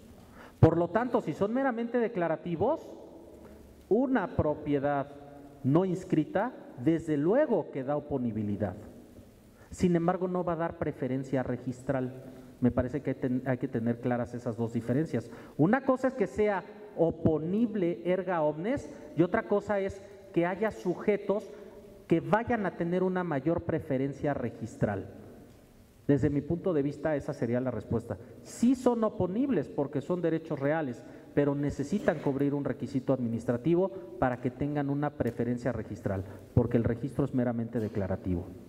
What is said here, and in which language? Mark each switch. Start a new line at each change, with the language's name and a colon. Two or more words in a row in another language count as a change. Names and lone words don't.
Spanish: Por lo tanto, si son meramente declarativos, una propiedad no inscrita, desde luego que da oponibilidad. Sin embargo, no va a dar preferencia registral. Me parece que hay que tener claras esas dos diferencias. Una cosa es que sea oponible
Latin: erga omnes
Spanish: y otra cosa es que haya sujetos que vayan a tener una mayor preferencia registral. Desde mi punto de vista, esa sería la respuesta. Sí son oponibles porque son derechos reales, pero necesitan cubrir un requisito administrativo para que tengan una preferencia registral, porque el registro es meramente declarativo.